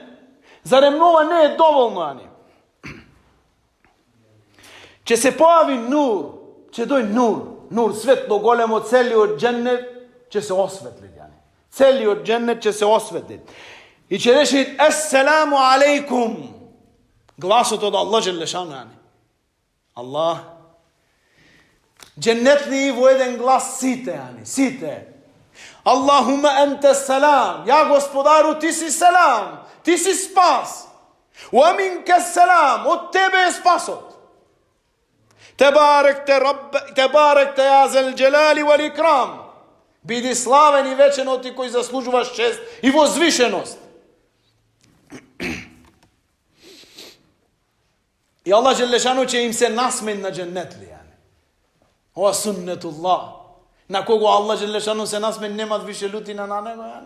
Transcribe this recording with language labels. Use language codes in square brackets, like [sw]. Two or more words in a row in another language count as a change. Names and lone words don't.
[mk] Зарем ова не е доволно, Ќе се појави нур, ќе дојде нур, светло големо, целиот џеннет ќе се осветли, Целиот џеннет ќе се осветли. И ќе рече [ar] السلام عليكم. [mk] Гласот од Аллах Желешану, Allah. Џеннетли во еден глас сите. [ar] اللهم أنت السلام. [mk] Ја Господару, ти си селам, ти си спас. [ar] ومنك السلام, [mk] од тебе е спасот. [ar] تباركت يا ذا الجلال والإكرام. [mk] Биди славен и вечен од ти кој заслужуваш чест и возвишеност. И Аллах Желешану ќе им се насмени на џеннетли. Ова суннетуллах. На кого Аллах Желешану се насмени, немат више лутина на него.